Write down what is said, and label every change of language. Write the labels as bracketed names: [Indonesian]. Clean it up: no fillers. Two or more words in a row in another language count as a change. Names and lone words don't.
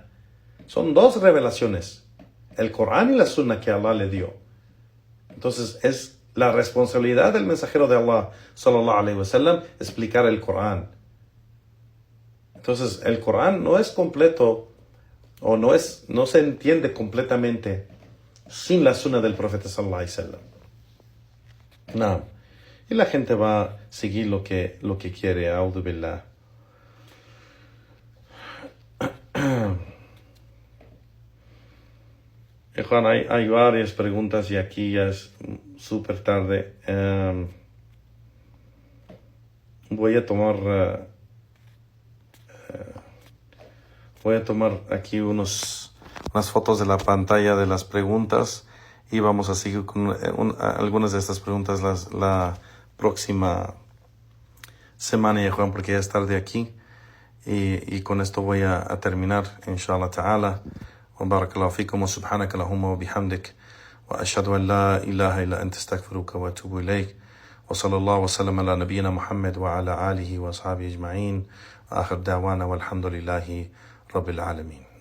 [Spanish] Son dos revelaciones, el Corán y la Sunna que Allah le dio. Entonces es la responsabilidad del mensajero de Allah [Arabic] صلى الله عليه وسلم [Spanish] explicar el Corán. Entonces el Corán no es completo o no se entiende completamente sin la Sunna del profeta [Arabic] صلى الله عليه وسلم. [Spanish] No. Y la gente va a seguir lo que quiere. [Arabic] أعوذ بالله. [Spanish] Juan, hay varias preguntas y aquí ya es súper tarde. Voy a tomar aquí unas fotos de la pantalla de las preguntas y vamos a seguir con algunas de estas preguntas la próxima semana, ya Juan, porque ya es tarde aquí. Y con esto voy a terminar, [Arabic] إن شاء الله تعالى. وبارك الله فيكم وسبحانك اللهم وبحمدك وأشهد أن لا إله إلا أنت أستغفرك وأتوب إليك. وصلى الله وسلم على نبينا محمد وعلى آله وأصحابه أجمعين. آخر دعوانا والحمد لله رب العالمين.